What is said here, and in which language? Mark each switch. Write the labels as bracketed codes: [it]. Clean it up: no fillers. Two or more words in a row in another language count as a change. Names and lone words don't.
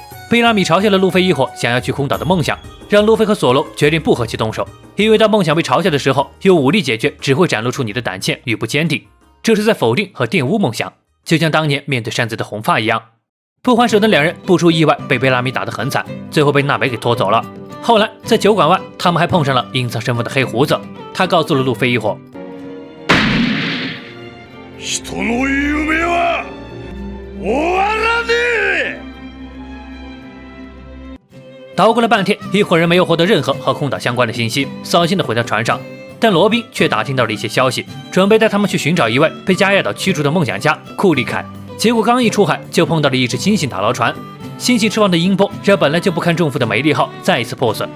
[zh] 贝拉米嘲笑了路飞一伙想要去空岛的梦想，让路飞和索隆决定不和其动手，因为当梦想被嘲笑的时候，用武力解决只会展露出你的胆怯与不坚定，这是在否定和玷污梦想，就像当年面对山贼的红发一样。不还手的两人不出意外被贝拉米打得很惨，最后被娜美给拖走了。后来在酒馆外，他们还碰上了隐藏身份的黑胡子，他告诉了路飞一伙， [ja] 人の夢は終わらねえ。 [zh] 捣鼓了半天，一伙人没有获得任何和空岛相关的信息，扫兴的回到船上。但罗宾却打听到了一些消息，准备带他们去寻找一位被加亚岛驱逐的梦想家库利凯。结果刚一出海，就碰到了一只新型打捞船，新型翅膀的音波让本来就不堪重负的美丽号再一次破损。